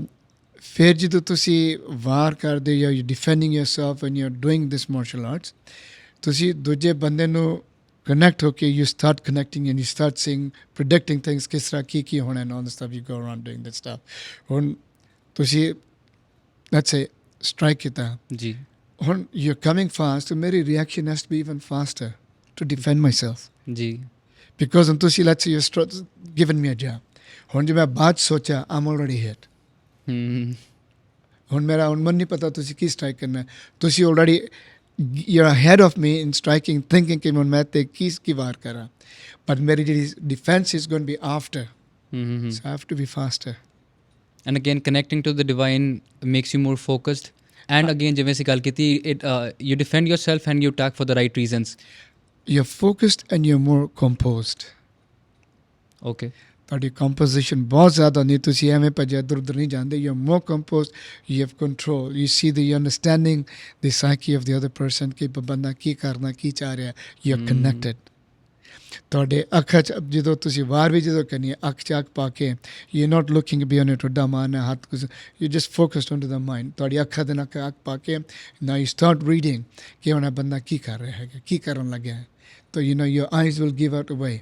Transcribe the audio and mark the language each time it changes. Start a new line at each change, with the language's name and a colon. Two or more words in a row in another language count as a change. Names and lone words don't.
Punjabi: ਫਿਰ ਜਦੋਂ ਤੁਸੀਂ ਵਾਰ ਕਰਦੇ ਜਾਂ
English: you defending yourself and you are doing this martial arts,
Punjabi: ਤੁਸੀਂ ਦੂਜੇ ਬੰਦੇ ਨੂੰ ਕਨੈਕਟ ਹੋ ਕੇ
English: you start connecting and you start seeing, predicting things,
Punjabi: ਕਿਸ ਤਰ੍ਹਾਂ ਕੀ ਹੋਣਾ
English: and all the stuff, you go around doing that stuff.
Punjabi: ਹੁਣ ਤੁਸੀਂ
English: let's say strike
Punjabi: ਕੀਤਾ ਜੀ,
English: ਹੁਣ you are coming fast, ਮੇਰੀ reaction has to be even faster to defend myself,
Punjabi: ਜੀ,
English: because
Punjabi: ਹੁਣ ਤੁਸੀਂ
English: let's say you're given me a jab,
Punjabi: ਹੁਣ ਜੇ ਮੈਂ ਬਾਅਦ ਸੋਚਿਆ
English: I'm already hit,
Punjabi: ਹੁਣ ਮਨ ਨਹੀਂ ਪਤਾ ਤੁਸੀਂ ਕੀ ਸਟ੍ਰਾਈਕ ਕਰਨਾ, ਤੁਸੀਂ
English: already you're ahead of me in striking, thinking
Punjabi: ਕਿ ਹੁਣ ਮੈਂ ਤੇ ਕੀ ਵਾਰ ਕਰਾਂ,
English: but
Punjabi: ਮੇਰੀ ਜਿਹੜੀ
English: defense is going to be after, so I have to be faster. And again connecting to the divine makes you more focused, and again
Punjabi: ਜਿਵੇਂ ਅਸੀਂ ਗੱਲ ਕੀਤੀ,
English: you defend yourself and you attack for the right reasons. You're focused and you're more composed. Okay.
Punjabi: ਤੁਹਾਡੀ ਕੰਪੋਜੀਸ਼ਨ ਬਹੁਤ ਜ਼ਿਆਦਾ ਨਹੀਂ, ਤੁਸੀਂ ਐਵੇਂ ਭੱਜਿਆ ਇੱਧਰ ਉੱਧਰ ਨਹੀਂ ਜਾਂਦੇ,
English: you are more composed, you have control, you see the understanding the psyche of the other person
Punjabi: ਕਿ ਬੰਦਾ ਕੀ ਕਰਨਾ, ਕੀ ਚਾਹ ਰਿਹਾ,
English: you are connected.
Punjabi: ਤੁਹਾਡੇ ਅੱਖਾਂ 'ਚ ਜਦੋਂ ਤੁਸੀਂ ਵਾਰ ਵੀ ਜਦੋਂ ਕਰਨੀ ਹੈ ਅੱਖ 'ਚ ਅੱਖ ਪਾ ਕੇ
English: you not looking beyond
Punjabi: ਟੁੱਡਾ ਮਾਰਨਾ ਹੱਥ ਕੁਝ
English: you just focused on to the mind
Punjabi: ਤੁਹਾਡੀ ਅੱਖਾਂ ਦੇ ਨਾਲ ਅੱਖ ਪਾ ਕੇ ਨਾ
English: you start reading
Punjabi: ਕਿ ਹੁਣ ਇਹ ਬੰਦਾ ਕੀ ਕਰ ਰਿਹਾ ਹੈਗਾ ਕੀ ਕਰਨ ਲੱਗਿਆ ਹੈ ਤਾਂ
English: you know your eyes will give out away